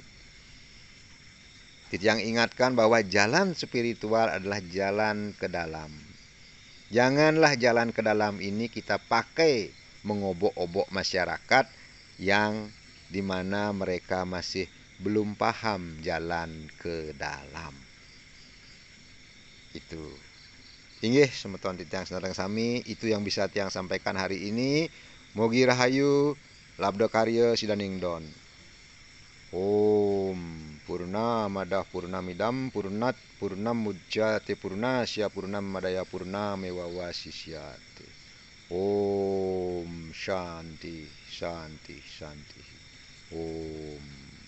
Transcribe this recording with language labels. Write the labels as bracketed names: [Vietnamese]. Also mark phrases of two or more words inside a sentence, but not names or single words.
[Indonesian] Titiang ingatkan bahwa jalan spiritual adalah jalan ke dalam. Janganlah jalan ke dalam ini kita pakai mengobok-obok masyarakat yang dimana mereka masih belum paham jalan ke dalam. Itu. [Balinese] Inggih semeton titiang senareng sami, [Indonesian] itu yang bisa tiang sampaikan hari ini. [Balinese] Mogi rahayu, labda karya sidaningdon. [Sanskrit] Om Purna Madah Purnamidam Purnat Purnam Mujjate Purna Sya Purnam Madaya Purna Mewawa Sisyate. Om Shanti Shanti Shanti. Om